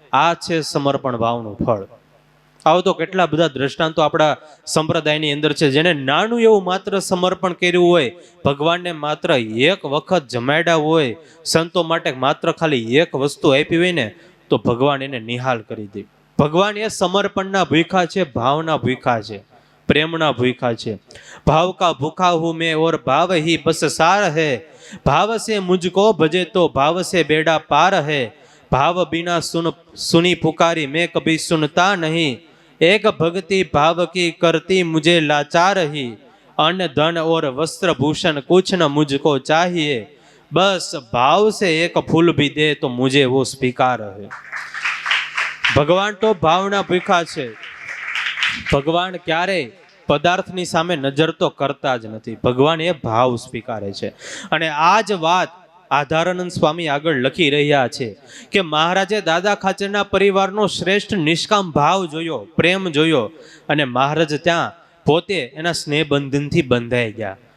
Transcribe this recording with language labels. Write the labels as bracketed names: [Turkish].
[Gujarati] આ છે સમર્પણ ભાવનું ફળ. આવો તો કેટલા બધા દ્રષ્ટાંતો આપણા સંપ્રદાયની અંદર છે, જેને નાનું એવું માત્ર સમર્પણ કર્યું હોય, ભગવાનને માત્ર એક વખત જમાડ્યા હોય, સંતો માટે માત્ર ખાલી એક વસ્તુ આપી હોય ને, તો ભગવાન એને નિહાલ કરી દે. ભગવાન એ સમર્પણના ભૂખા છે, ભાવના ભૂખા છે, પ્રેમના ભૂખા છે. [Hindi] ભાવ કા ભૂખા હું મેં ઓર ભાવ ही बस सार है, भाव से मुझको भजे तो भाव से बेड़ा पार है, भाव बिना सुनी पुकारी मैं कभी सुनता नहीं, एक भक्ति भाव की करती मुझे लाचार ही, अन्न धन और वस्त्र भूषण कुछ न मुझको चाहिए, बस भाव से एक फूल भी दे तो मुझे वो स्वीकार है. [Gujarati] ભગવાન તો ભાવના ભૂખા છે. ભગવાન ક્યારેય પદાર્થની સામે નજર તો કરતા જ નથી. ભગવાન એ ભાવ સ્વીકારે છે. અને આ જ વાત આધારાનંદ સ્વામી આગળ લખી રહ્યા છે કે મહારાજે દાદા ખાચરના પરિવારનો શ્રેષ્ઠ નિષ્કામ ભાવ જોયો, પ્રેમ જોયો, અને મહારાજ ત્યાં પોતે એના સ્નેહબંધનથી બંધાઈ ગયા.